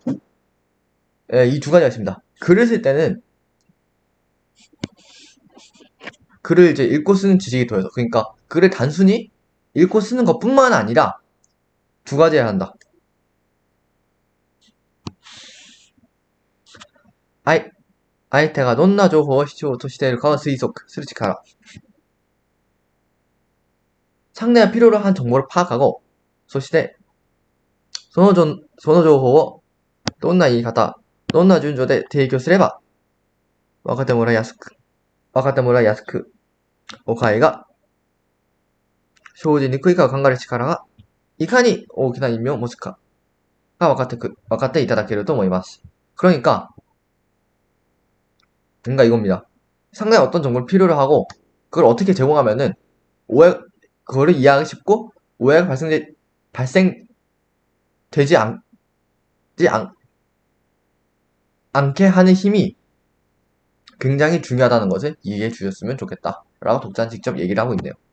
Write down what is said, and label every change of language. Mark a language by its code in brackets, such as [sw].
[ko] 이 두 가지가 있습니다. 글을 쓸 때는 글을 이제 읽고 쓰는 지식이 더해서, 그러니까 글을 단순히 읽고 쓰는 것뿐만 아니라 두 가지 해야 한다. [ja] 相手がどんな情報を必要としているかを推測する力. [ko] 상대가 필요로 한 정보를 파악하고, [ja] そしてその情報をどんな言い方、どんな順序で提供すれば分かってもらいやすく、誤解が生じにくいかを考える力がいかに大きな意味を持つかが分かっていただけると思います. [ko] 그러니까 이겁니다. 상당히 어떤 정보를 필요로 하고 그걸 어떻게 제공하면은 그거를 이해하기 쉽고 오해가 발생되지 않게 하는 힘이 굉장히 중요하다는 것을 이해해 주셨으면 좋겠다 라고 독자는 직접 얘기를 하고 있네요.